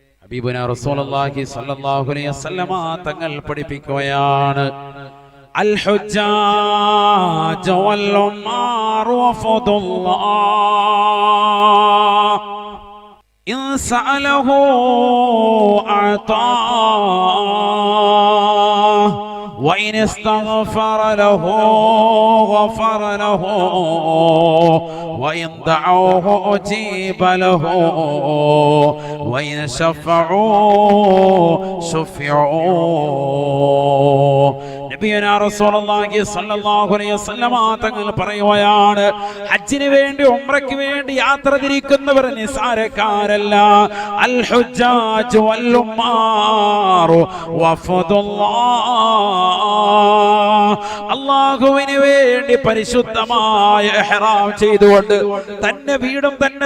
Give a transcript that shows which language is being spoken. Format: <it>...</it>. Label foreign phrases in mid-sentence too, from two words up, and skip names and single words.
<ar>حبيبنا رسول الله صلى الله عليه وسلم</ar> <ml>തങ്ങൾ പഠിപ്പിക്കുകയാണ്</ml> <ar>الحجاج والعمار وفد الله إن سأله أعطاه وإن استغفر له غفر له وإن دعوه أجيب له وإن شفعوا</ar> <ml>شفعوا</ml> <ar>نبينا رسول الله صلى الله عليه وسلم</ar> <ml>തങ്ങൾ പറയുകയാണ് ഹജ്ജിന് വേണ്ടി ഉംറയ്ക്ക് വേണ്ടി യാത്ര തിരിക്കുന്നവർ നിസാരക്കാരല്ല.</ml> <ar>الحجاج والعمار وفد الله</ar> <ml>അല്ലാഹുവിന് വേണ്ടി പരിശുദ്ധമായ ഇഹ്റാം ചെയ്തുകൊണ്ട് തന്റെ വീടും തന്റെ</ml>